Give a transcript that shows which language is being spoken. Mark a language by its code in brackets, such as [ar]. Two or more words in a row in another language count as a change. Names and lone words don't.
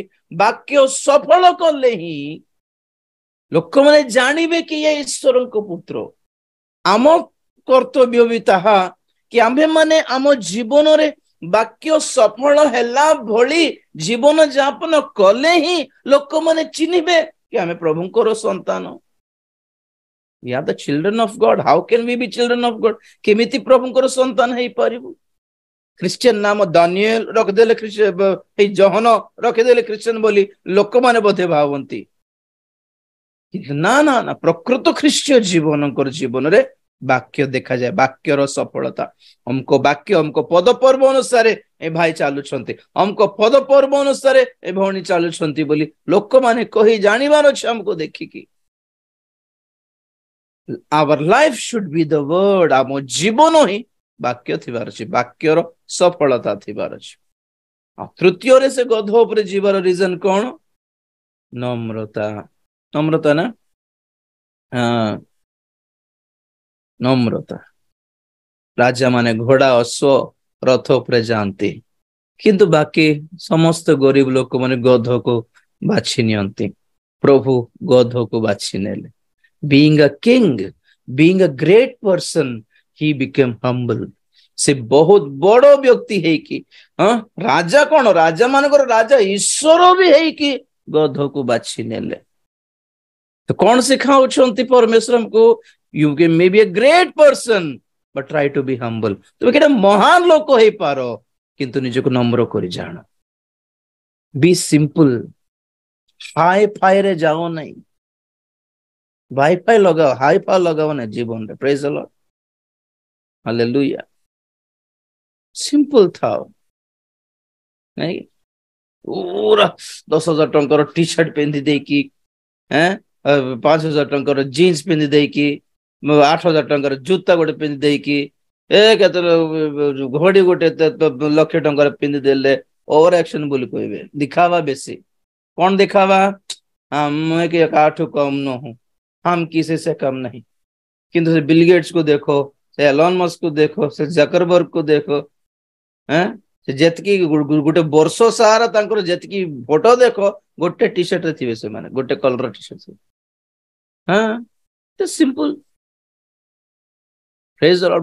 [or] ବାକ୍ୟ ସଫଳ କଲେ ହିଁ ଲୋକମାନେ ଜାଣିବେ କି ଇଏ ଈଶ୍ୱରଙ୍କ ପୁତ୍ର। ଆମ କର୍ତ୍ତବ୍ୟ ବି ତାହା କି ଆମ୍ଭେମାନେ ଆମ ଜୀବନରେ ବାକ୍ୟ ସଫଳ ହେଲା ଭଳି ଜୀବନ ଯାପନ କଲେ ହିଁ ଲୋକମାନେ ଚିହ୍ନିବେ କି ଆମେ ପ୍ରଭୁଙ୍କର ସନ୍ତାନ। [en] We are the children of God. How can we be children of God? [or] କେମିତି ପ୍ରଭୁଙ୍କର ସନ୍ତାନ ହେଇପାରିବୁ? ଖ୍ରୀଷ୍ଟିଆନ ନାମ ଦାନିଏଲ ରଖିଦେଲେ, ଜହନ ରଖିଦେଲେ ଖ୍ରୀଷ୍ଟିଆନ ବୋଲି ଲୋକମାନେ ବୋଧେ ଭାବନ୍ତି। ନା ନା ନା, ପ୍ରକୃତ ଖ୍ରୀଷ୍ଟୀୟ ଜୀବନରେ ବାକ୍ୟ ଦେଖାଯାଏ, ବାକ୍ୟର ସଫଳତା। ଅମକ ବାକ୍ୟ, ଅମକ ପଦ ପର୍ବ ଅନୁସାରେ ଏ ଭାଇ ଚାଲୁଛନ୍ତି, ଅମକ ପଦ ପର୍ବ ଅନୁସାରେ ଏ ଭଉଣୀ ଚାଲୁଛନ୍ତି ବୋଲି ଲୋକମାନେ କହି ଜାଣିବାର ଅଛି ଆମକୁ ଦେଖିକି। [en] Our life should be the word. [or] ଆମ ଜୀବନ ହିଁ ବାକ୍ୟ ଥିବାର ଅଛି, ବାକ୍ୟର ସଫଳତା ଥିବାର ଅଛି। ଆଉ ତୃତୀୟରେ ସେ ଗଧ ଉପରେ ଯିବାର ରିଜନ କଣ? ନମ୍ରତା। ନମ୍ରତା ନା, ନମ୍ରତା। ରାଜା ମାନେ ଘୋଡ଼ା ଅଶ୍ଵ ରଥ ଉପରେ ଯାଆନ୍ତି, କିନ୍ତୁ ବାକି ସମସ୍ତ ଗରିବ ଲୋକମାନେ ଗଧକୁ ବାଛି ନିଅନ୍ତି। ପ୍ରଭୁ ଗଧକୁ ବାଛି ନେଲେ। [en] Being a king, being a great person, he became humble. [or] ସେ ବହୁତ ବଡ ବ୍ୟକ୍ତି ହେଇକି, ରାଜା କଣ, ରାଜା ମାନଙ୍କର ରାଜା ଈଶ୍ୱର ବି ହେଇକି ଗଧକୁ ବାଛି ନେଲେ। ତ କଣ ଶିଖାଉଛନ୍ତି ପରମେଶ୍ୱର ଆମକୁ? [en] You may be a great person, but try to be humble. [or] ତୁମେ କେତେ ମହାନ ଲୋକ ହେଇପାର, କିନ୍ତୁ ନିଜକୁ ନମ୍ର କରି ଜାଣ। [en] Be simple. [or] ହାଇ ଫାଇରେ ଯାଅ ନାହିଁ, ହାଇ ଫାଇ ଲଗାଅ ନାହିଁ ଜୀବନରେ। [en] Praise the Lord, hallelujah. Simple ଥାଅ। [or] ନାଇଁ, ପୁରା 10,000 ଟଙ୍କାର ଟି ସାର୍ଟ ପିନ୍ଧି ଦେଇକି, 5,000 ଟଙ୍କାର ଜିନ୍ସ ପିନ୍ଧି ଦେଇକି, 8,000 ଟଙ୍କାର ଜୁତା ଗୋଟେ ପିନ୍ଧି ଦେଇକି, କେତେ ଘଡି ଗୋଟେ 1,00,000 ଟଙ୍କାର ପିନ୍ଧି ଦେଲେ [en] over action [or] ବୋଲି କହିବେ। ଦିଖାବା ବେଶୀ। କଣ ଦିଖାବା? ଆମେ କି କାହାଠୁ କମ ନୁହଁ, [hi] हम किसी से कम नहीं। [or] କିନ୍ତୁ ସେ ବିଲ ଗେଟ୍ସ କୁ ଦେଖ, ସେ ଏଲନ ମସ୍କ କୁ ଦେଖ, ସେ ଜକରବର୍ଗ କୁ ଦେଖ, ସେ ଯେତିକି ଗୋଟେ ବର୍ଷ ସାରା ତାଙ୍କର ଯେତିକି ଫଟୋ ଦେଖ, ଗୋଟେ ଟି ସାର୍ଟ ରେ ଥିବେ ସେମାନେ, ଗୋଟେ [en] collar T-shirt. Simple. Praise the Lord.